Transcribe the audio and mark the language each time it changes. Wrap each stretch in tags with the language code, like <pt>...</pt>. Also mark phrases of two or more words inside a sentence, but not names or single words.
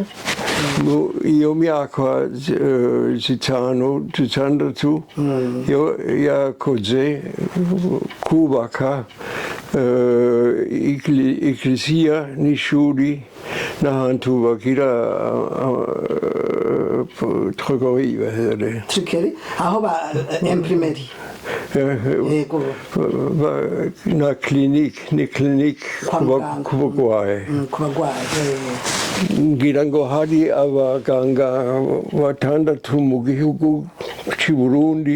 <rn>Iyo myaka 6 yakoze kubaka Eglise n'ishuri n'ahantu bagira trykkeri,</rn> <da>hvad hedder det?</da> <rn>Trykkeri? Aho ba imprimeri. Na klinik kubagwaye. Ngira ngo hari abaganga batandatu mu gihugu cy'u Burundi.</rn>